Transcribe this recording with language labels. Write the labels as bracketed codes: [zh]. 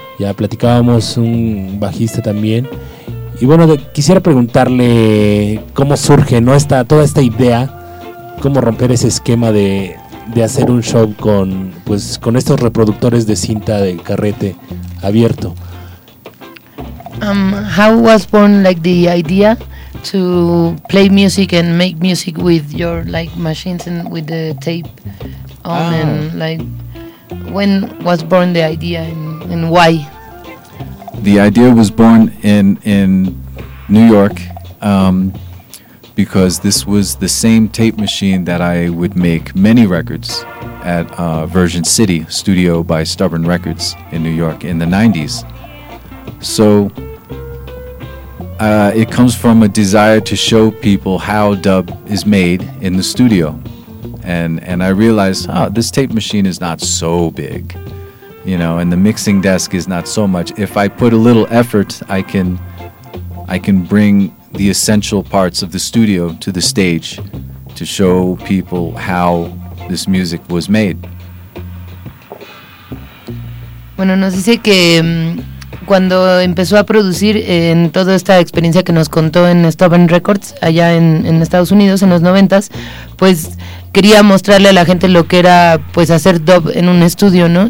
[es] Ya platicábamos un bajista también. Y bueno, quisiera preguntarle cómo surge, ¿no?, toda esta idea, cómo romper ese esquema de hacer un show con estos reproductores de cinta de carrete abierto. [en] How was born like the idea to play music and make music with your like machines and with the tape on and like when was born the idea and why? The idea was born in New York because this was the same tape machine that I would make many records at Virgin City Studio by Stubborn Records in New York in the 90s. So it comes from a desire to show people how dub is made in the studio. And I realized, this tape machine is not so big, you know, and the mixing desk is not so much. If I put a little effort, I can bring the essential parts of the studio to the stage to show people how this music was made. [es] Bueno, nos dice que cuando empezó a producir en toda esta experiencia que nos contó en Stubborn Records allá en Estados Unidos en los 90s, pues quería mostrarle a la gente lo que era pues hacer dub en un estudio, ¿no?